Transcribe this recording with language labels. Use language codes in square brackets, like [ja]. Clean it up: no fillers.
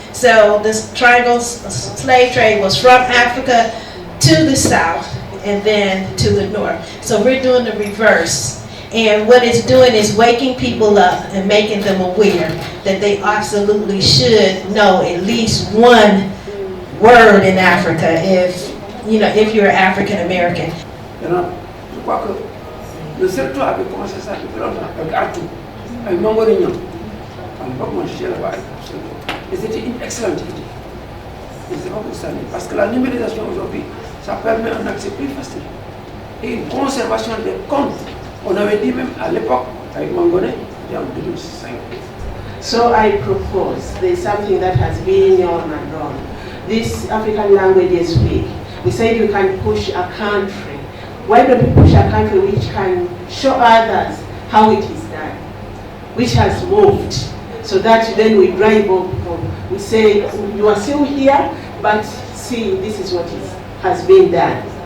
[en] So this triangle slave trade was from Africa to the south and then to the north. So we're doing the reverse. And what it's doing is waking people up and making them aware that they absolutely should know at least one word in Africa if you're African American. [fr] Je crois que le seul toit avait commencé ça depuis longtemps, avec Artou, avec Mangorignon. À l'époque, moi j'étais là-bas. Et c'était une excellente idée. Et c'est pas pour ça, parce que la numérisation aujourd'hui, ça permet un accès plus facile. Et une conservation des comptes. On avait dit même à l'époque, avec Mangoré, en 2005. [en] So I propose, there's something that has been on and on. This African Languages Week, we said we can push a country. Why don't we push a country which can show others how it is done, which has moved, so that then we drive up, we say, you are still here, but see, this is what has been done.